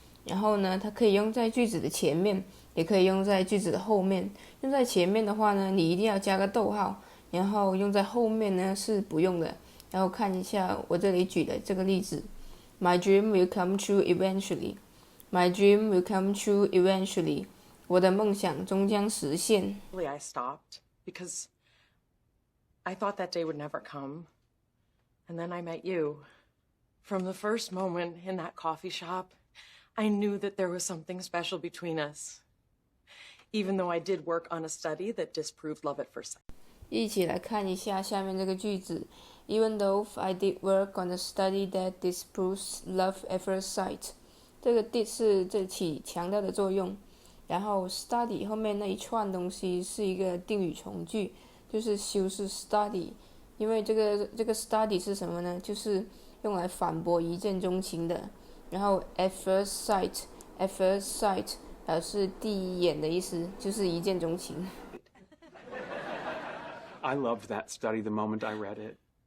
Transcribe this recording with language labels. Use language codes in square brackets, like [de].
[zh] 然后呢，它可以用在句子的前面，也可以用在句子的后面。用在前面的话呢，你一定要加个逗号，然后用在后面呢是不用的。然后看一下我这里举的这个例子 ： [en] My dream will come true eventually. My dream will come true eventually. [zh] 我的梦想终将实现。 [en] I stopped because I thought that day would never come. And then I met you. From the first moment in that coffee shop, I knew that there was something special between us. Even though I did work on a study that disproved love at first sight. [zh] 一起来看一下下面这个句子 [en] Even though I did work on a study that disproves love at first sight. [zh] 这个 did 是这起强调的作用，然后 study 后面那一串东西是一个定语从句，就是修饰 study。因为这个 study 是什么呢？就是用来反驳一见钟情的。然后 at first sight 表示第一眼的意思，就是一见钟情。 [en] I loved that study the moment I read it.